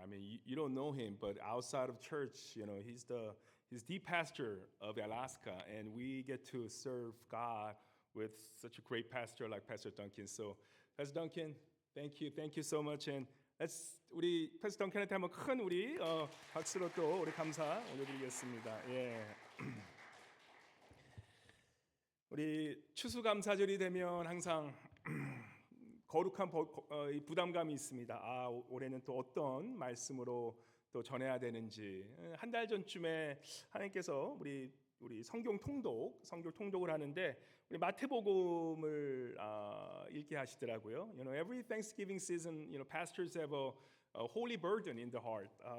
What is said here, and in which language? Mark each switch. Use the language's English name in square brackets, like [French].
[English] I mean, you don't know him, but outside of church, you know, he's the pastor of Alaska, and we get to serve God with such a great pastor like Pastor Duncan. So, Pastor Duncan, thank you so much, and [Korean] 우리 패스터 덩켄한테 한번 큰 우리 박수로 또 우리 감사 올려드리겠습니다. 예. 우리 추수감사절이 되면 항상 거룩한 이 부담감이 있습니다. 아, 올해는 또 어떤 말씀으로 또 전해야 되는지. 한 달 전쯤에 하나님께서 우리 성경 통독을 하는데 우리 마태복음을 읽게 하시더라고요. [English] You know, every Thanksgiving season, you know, pastors have a holy burden in the heart.